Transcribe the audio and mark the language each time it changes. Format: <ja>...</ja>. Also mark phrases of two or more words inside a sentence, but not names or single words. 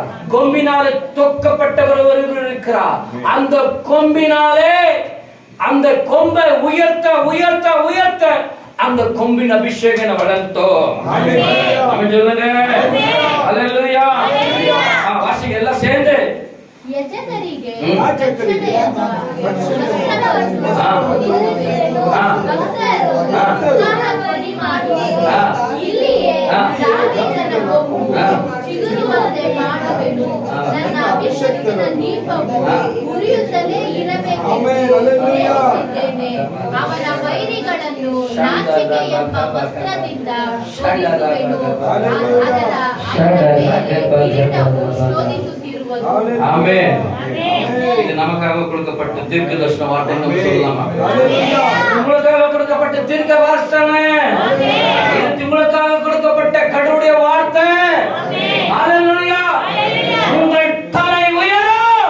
<ta>கொம்பினாலே தொக்கப்பட்டவர் ஒருவர் இருக்கிறார். அந்த கொம்பினாலே அந்த கொம்பை உயர்த்த உயர்த்த உயர்த்த அந்த கொம்பின் அபிஷேகம் வளர்த்தோம். ஆமென் சொல்லுங்க. அல்லேலூயா. வாசிங்க எல்லாம் சேர்ந்து.</ta> <kn>ಯಜಕರಿಗೆ ಇಲ್ಲಿಯೇ ದಾವೀದನ ಕೊಂಬು ಚಿಗುರುವಂತೆ ಮಾಡುವೆನು. ನನ್ನ ಅಭಿಷೇಕದ ದೀಪವು ಉರಿಯುತ್ತಲೇ ಇರಬೇಕೆಂದಿದ್ದೇನೆ. ಅವನ ವೈರಿಗಳನ್ನು ನಾಚಿಕೆ ಎಂಬ ವಸ್ತ್ರದಿಂದ ಶೋಧಿಸುವೆನು. ಅದರ ಮೇಲೆ ಕಿರೀಟವು ಶೋಧಿಸುತ್ತಿರುವುದು.</kn> <ta>ஆமென். இது நமக்காக கொடுக்கப்பட்ட தீர்க்க தரிசன வார்த்தை நம்ம சொல்லலாமா? உங்களுக்காக கொடுக்கப்பட்ட தீர்க்க வார்த்தை. இது உங்களுக்காக கொடுக்கப்பட்ட கடவுளுடைய வார்த்தை. ஹalleluya. உங்கள் தலை உயரும்.</ta>